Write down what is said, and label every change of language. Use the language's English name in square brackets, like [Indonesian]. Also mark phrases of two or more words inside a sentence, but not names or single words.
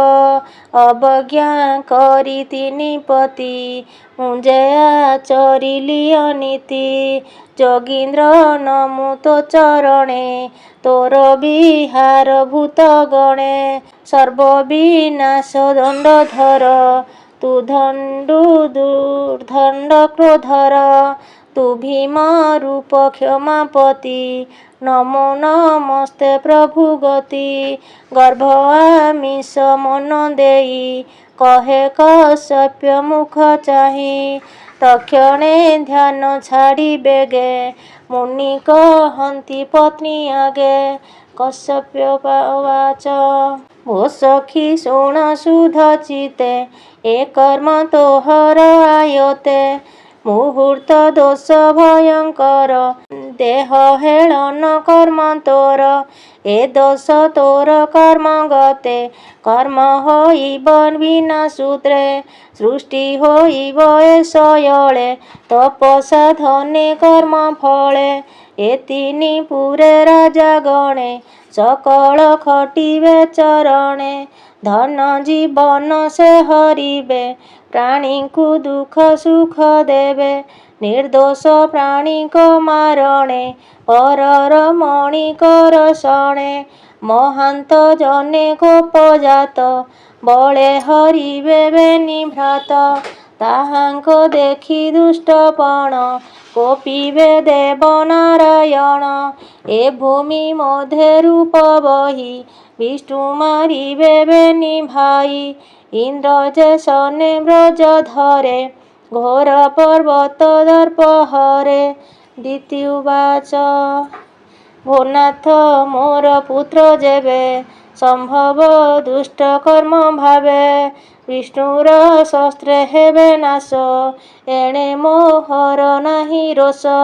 [Odia] ଅବଜ୍ଞା କରି ତିନି ପତି ମୁଞ୍ଜେ ଆଚରିଲି ଅନୀତି। ଯୋଗୀନ୍ଦ୍ର ନମୁ ତୋ ଚରଣେ ତୋର ବିହାର ଭୂତ ଗଣେ। ସର୍ବ ବିନାଶ ଦଣ୍ଡଧର ତୁ ଦଣ୍ଡୁ ଦୁର୍ଦ୍ଦଣ୍ଡ କ୍ରୋଧର। ତୁ ଭୀମ ରୂପ କ୍ଷମାପତି ନମୋ ନମସ୍ତେ ପ୍ରଭୁ ଗତି ଗର୍ଭ ଆମିଷ ମନ ଦେଇ କହେ କଶ୍ୟପ ମୁଖ ଚାହି ତକ୍ଷଣେ ଧ୍ୟାନ ଛାଡ଼ି ବେଗେ ମୁନି କହନ୍ତି ପତ୍ନୀ ଆଗେ କଶ୍ୟପ ଉବାଚ ଭୋ ସଖୀ ଶୁଣ ସୁଧ ଚିତେ ଏ କର୍ମ ତୋହର ଆୟତେ ମୁହୂର୍ତ୍ତ ଦୋଷ ଭୟଙ୍କର ଦେହ ହେଳନ କର୍ମ ତୋର ଏ ଦୋଷ ତୋର କର୍ମ ଗତେ କର୍ମ ହୋଇବ ବିନା ସୂତ୍ରେ ସୃଷ୍ଟି ହୋଇବ ଏ ସୟଳେ ତପସା ଧନେ କର୍ମ ଫଳେ ଏ ତିନି ପୁରେ ରାଜା ଗଣେ ସକଳ ଖଟିବେ ଚରଣେ ଧନ ଜୀବନ ସେ ହରିବେ ପ୍ରାଣୀ କୋ ଦୁଖ ସୁଖ ଦେବେ ନିର୍ଦ୍ଦୋଷ ପ୍ରାଣୀ କୋ ମାରଣେ ପରର ମଣି କର ଶଣେ ମହାନ୍ତ ଜନେ କୋପଜାତ ବଳେ ହରିବେ ବେନି ଭ୍ରାତ ତାହାଙ୍କ ଦେଖି ଦୁଷ୍ଟପଣ କୋପିବେ ଦେବ ନାରାୟଣ ଏ ଭୂମି ମଧ୍ୟେ ରୂପ ବହି ବିଷ୍ଣୁ ମାରିବେ ବେନି ଭାଇ ଇନ୍ଦ୍ର ଯେ ସନେ ବ୍ରଜ ଧରେ ଘୋର ପର୍ବତ ଦର୍ପ ହରେ ଦିତି ଉବାଚ ଭୋନାଥ ମୋର ପୁତ୍ର ଯେବେ ସମ୍ଭବ ଦୁଷ୍ଟ କର୍ମ ଭାବେ ବିଷ୍ଣୁର ଶସ୍ତ୍ରେ ହେବେ ନାଶ ଏଣେ ମୋହର ନାହି ରୋଷ